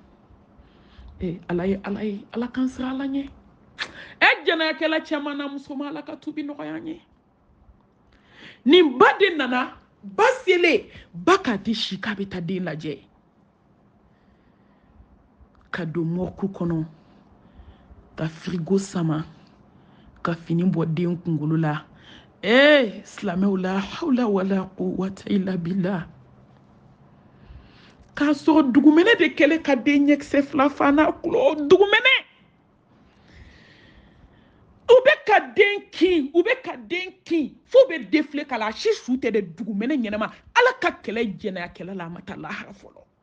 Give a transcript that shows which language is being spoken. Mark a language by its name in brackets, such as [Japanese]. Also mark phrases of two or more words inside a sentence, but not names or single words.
[Bambara] ala k'an sira ala ɲɛ jɛnɛyakɛla cɛman na musoman ala ka tubi nɔgɔya an ye nin ba de nana ba selen ba k'a tɛ si k'a bɛ taa den lajɛ ka don morgue kɔnɔ ka frigo sama ka fini bɔ den kunkolo la silamɛw [Arabic] لا حول ولا قوة إلا بالله [Bambara] k'a sɔrɔ dugumɛnɛ de kɛlen ka den ɲɛkisɛ 2 fa n'a kulo dugumɛnɛ u bɛ ka den kin fo bɛ défilé k'a la a si su tɛ dɛ dugumɛnɛ ɲɛnama ala ka kɛlɛ jɛnɛyakɛla la a ma taa lahara fɔlɔ